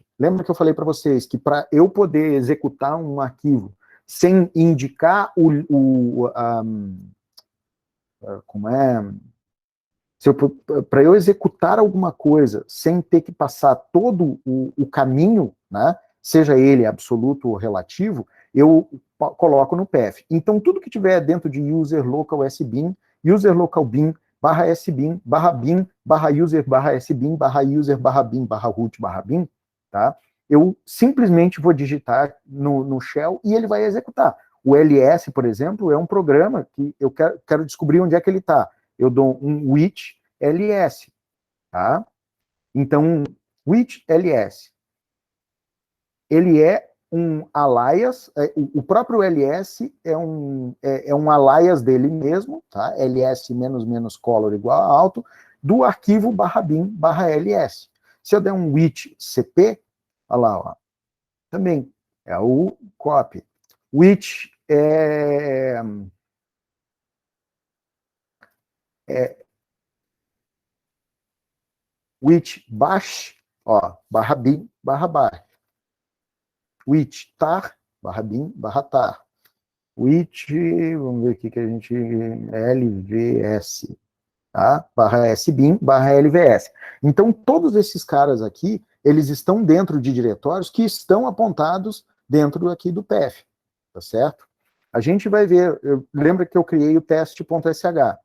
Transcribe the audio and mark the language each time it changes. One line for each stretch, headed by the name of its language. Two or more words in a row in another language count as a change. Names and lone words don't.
Portuguese: Lembra que eu falei para vocês que para eu poder executar um arquivo sem indicar como é... Para eu executar alguma coisa sem ter que passar todo o caminho, né, seja ele absoluto ou relativo, eu coloco no path. Então, tudo que tiver dentro de user local sbin, user local bin, /sbin, /bin, /user, /sbin, /user, /bin, /root, /bin, tá? Eu simplesmente vou digitar no shell e ele vai executar. O ls, por exemplo, é um programa que eu quero descobrir onde é que ele está. Eu dou um which ls, tá? Então, which ls, ele é um alias, o próprio ls é um alias dele mesmo, tá? ls --color igual a alto, do arquivo /bin/ls. Se eu der um with cp, olha lá, ó, também é o copy. With with bash, ó, /bin/bash. With tar, /bin/tar. With, vamos ver aqui que a gente, lvs, tá? /sbin/lvs. Então, todos esses caras aqui, eles estão dentro de diretórios que estão apontados dentro aqui do PF, tá certo? A gente vai ver, lembra que eu criei o teste.sh.